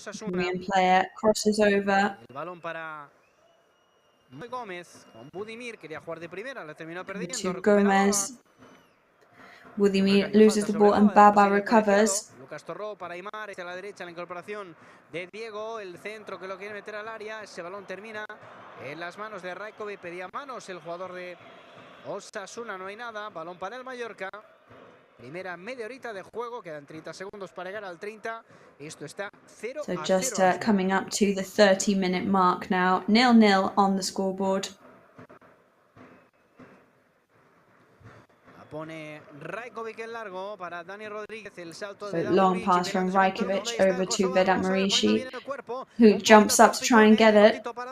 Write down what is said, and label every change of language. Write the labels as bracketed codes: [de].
[en] Korean player crosses over. [es] El balón para Gómez con Budimir, quería jugar de primera, la terminó perdiendo. [en] To Gomez. Budimir loses the ball and Baba recovers. [es] Lucas Torró para Aymar, hacia la derecha la incorporación de Diego, el centro que lo quiere meter al área, ese balón termina en las manos de Rajkovic, pedía manos el jugador de Osasuna, no hay nada, balón para el Mallorca. Primera media horita de juego, quedan 30 segundos para llegar al 30, esto está 0-0. [en] So just coming up to the 30-minute mark now, 0-0 on the scoreboard. [es] Pone Rajkovic el largo para Dani Rodríguez, el salto [en] So long pass from Rajkovic over to Vedat Marici, who jumps up to try and get it.